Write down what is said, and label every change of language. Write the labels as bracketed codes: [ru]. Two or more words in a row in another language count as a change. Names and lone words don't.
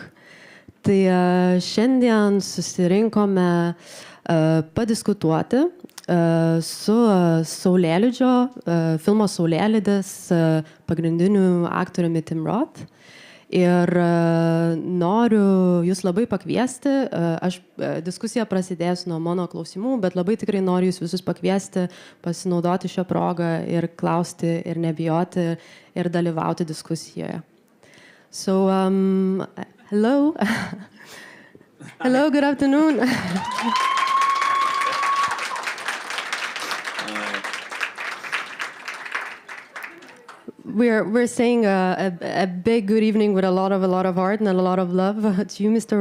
[lt] Tai šiandien susirinkome padiskutuoti su SAULėlydžio, filmo SAULėlydis pagrindiniu aktoriumi Tim Roth. Ir noriu jūs labai pakviesti, diskusija prasidės nuo mano klausimų, bet labai tikrai noriu jūs visus pakviesti, pasinaudoti šią progą ir klausti, ir nebijoti, ir dalyvauti diskusijoje. [en] So, hello. Hello, good afternoon. We're saying a big good evening with a lot of heart and a lot of love to you, Mr.